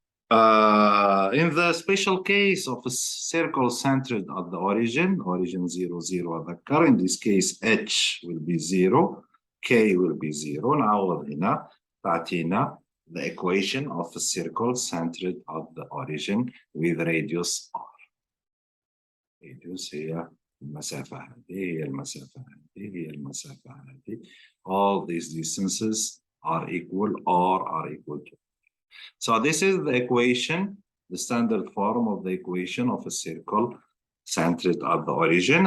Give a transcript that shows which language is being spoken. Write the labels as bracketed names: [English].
[English] In the special case of a circle centered at the origin 0, 0 [Arabic] أذكر, [English] in this case H will be 0, K will be 0. [Arabic] نعوض هنا تعطينا [English] the equation of a circle centered at the origin with radius R. [Arabic] Radius هي المسافة هذه، هي المسافة هذه، هي المسافة هذه. [English] All these distances are equal or are equal to. So this is the equation, the standard form of the equation of a circle centered at the origin.